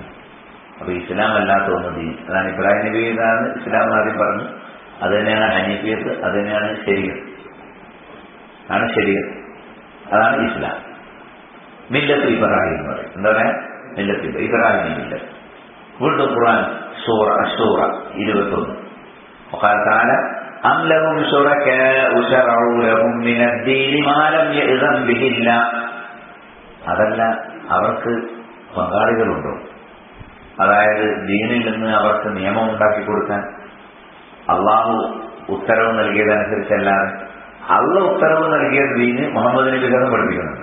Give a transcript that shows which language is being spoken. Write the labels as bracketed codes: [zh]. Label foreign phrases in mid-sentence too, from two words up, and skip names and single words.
[ml] അപ്പൊ ഇസ്ലാം അല്ലാത്ത ഒന്ന് ദീൻ, അതാണ് ഇബ്രാഹിം നബി എന്നാണ് ഇസ്ലാം ആദ്യം പറഞ്ഞു. അത് തന്നെയാണ് ഹനീഫിയത്ത്, അത് തന്നെയാണ് ശരീഅത്ത്, അതാണ് ഇസ്ലാം. [ar] ملة إبراهيم [ml] എന്ന് പറയും. എന്താ പറയാ? [ar] ملة إبراهيم ملة. [ml] വീണ്ടും ഖുർആൻ സൂറ അശൂറ 21 [ar] وقال تعالى أم لهم شركاء شرعوا لهم من الدين ما لم يأذن به الله. [ml] അതല്ല, അവർക്ക് പങ്കാളികളുണ്ടോ? അതായത് ദീനിൽ നിന്ന് അവർക്ക് നിയമം ഉണ്ടാക്കി കൊടുക്കാൻ അള്ളാഹു ഉത്തരവ് നൽകിയതനുസരിച്ചല്ലാതെ. അള്ളാഹു ഉത്തരവ് നൽകിയ ദീന് മുഹമ്മദ് നബി പഠിപ്പിക്കുന്നുണ്ട്.